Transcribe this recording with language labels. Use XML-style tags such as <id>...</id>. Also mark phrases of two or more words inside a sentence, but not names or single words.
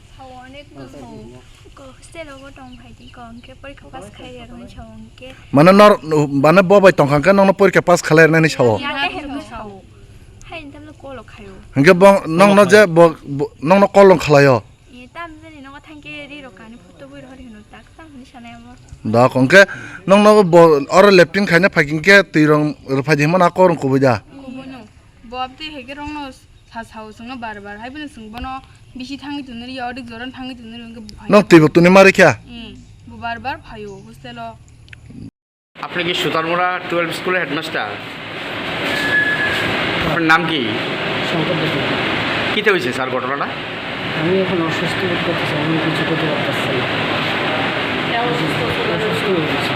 <trp>माने नर माने बबाय तंखांके नंनो परीक्षा पास खालायनानै सावो हंगे बं नंनो जे नंनो कलम खालायो दा कंके नंनो और लेफ्टिन खायने फाकिंके तिरं रफादिमन आकोरं कुबुजा बबते हेगे रंनो सासाव संनो बार हायबन संबनो बिसि थांगि तुनरि अडिक जरन थांगि तुनरि नंग तिबो तुनि मारिखा बार फायो हस्टेलो</trp> <bn>আপনি কি সুতারমুড়া 12 স্কুলের হেডমাস্টার আপনার নাম কি শঙ্কর দেব কিতে হয়েছে স্যার ঘটনাটা আমি এখন অসুস্থ বোধ করতেছি আমি কিছু করতে পারতেছি না অসুস্থ হয়ে গেছি</bn>